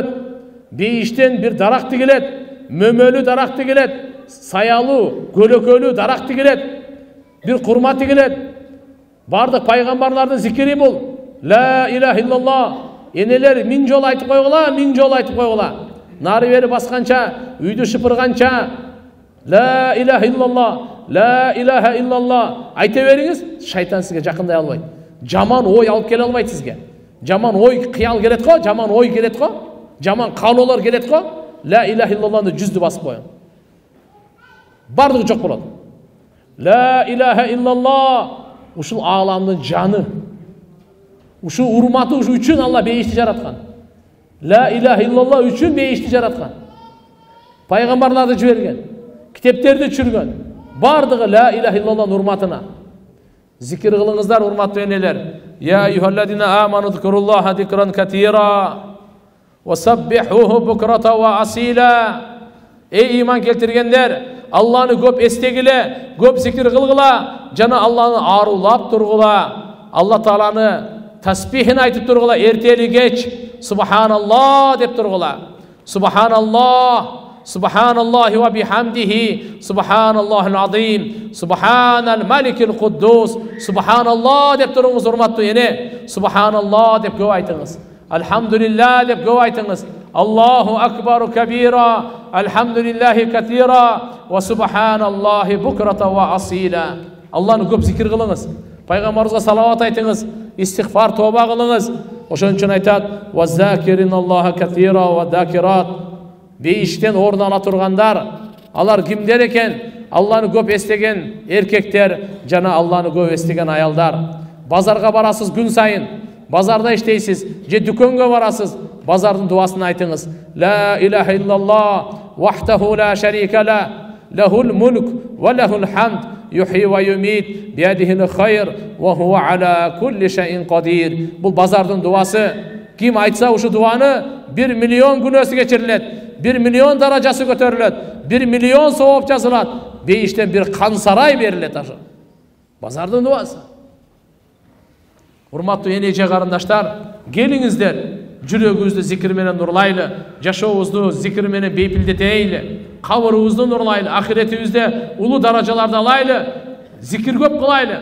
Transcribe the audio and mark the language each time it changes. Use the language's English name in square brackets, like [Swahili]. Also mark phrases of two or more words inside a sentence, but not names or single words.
[Kyrgyz] Бейиштен бир дарак тигилет, мөмөлүү дарак тигилет, саялуу, көлөкөлүү дарак тигилет, бир курма тигилет. Бардык пайгамбарлардын зикири бул. [Arabic] لا إله إلا الله. [Kyrgyz] Энелер 1000 жолу айтып койгула, 1000 жолу айтып койгула. Нары бери басканча, үйдү шыпырганча, [Arabic] لا إله إلا الله، لا إله إلا الله [Kyrgyz] айта бериңиз, шайтан сизге жакындай албайт. Жаман ой алып келе албайт сизге. Жаман ой кыял келет го, жаман ой келет го, жаман каалоолор келет го. [Arabic] لا إله إلا الله [Kyrgyz] 100дү басып коюң. Бардыгы жок болот. [Arabic] لا إله إلا الله [Kyrgyz] ушул ааламдын жаны. Ушул урматы ушу үчүн Алла бейишти жараткан. [Arabic] لا إله إلا الله [Kyrgyz] үчүн бейишти жараткан. Пайгамбарларды жиберген, китептерди түшүргөн. Бардыгы [Arabic] لا إله إلا الله [Kyrgyz] урматына. Зикир кылыңыздар, урматтуу энелер. [Arabic] يا أيها الذين آمنوا اذكروا الله ذكرا كثيرا وسبحوه بكرة وأصيلا. [Kyrgyz] Ey iman келтиргендер, Алланы көп эстегиле, көп зикир кылгыла, жана Алланы арулап тургула. Алла Тааланы тасбихин айтып тургула, эртели кеч субханаллах деп тургула. [Arabic] سبحان الله، سبحان الله وبحمده، سبحان الله العظيم، سبحان الملك القدوس، سبحان الله [Kyrgyz] деп туруңуз, урматтуу эне. Субханаллах деп көп айтыңыз. Алхамдулилlah деп көп айтыңыз. [Arabic] الله أكبر كبيرا، والحمد لله كثيرا، وسبحان الله بكرة وأصيلا. [Kyrgyz] Алланы көп зикир кылыңыз. Пайгамбарыбызга салават айтыңыз, истигфар, тоба кылыңыз. Ошон үчүн айтат: [Arabic] "والذاكرين الله كثيرا والذاكرات." [Kyrgyz] Бейиштен орун ала тургандар, алар кимдер экен? Алланы көп эстеген эркектер жана Алланы көп эстеген аялдар. Базарга барасыз күн сайын, базарда иштейсиз, же дүкөнгө барасыз, базардын дуасын айтыңыз. [Arabic] لا إله إلا الله وحده لا شريك له، له الملك وله الحمد، يحيي ويميت، بيده الخير، وهو على كل شيء قدير. [Kyrgyz] Бул базардын дуасы. Ким айтса ушу дуаны 1 миллион күнөөсү кечирилет, 1 миллион даражасы көтөрүлөт, 1 миллион сооп жазылат, бейиштен бир кан сарай берилет. Ашы базардын дуасы. Урматтуу эне-эже карындаштар, келиңиздер, жүрөгүбүздү зикир менен нурлайлы, жашообузду зикир менен бейпилдетейли, кабырыбызды нурлайлы, ахиретибизде улуу даражаларды алайлы, зикир көп кылайлы.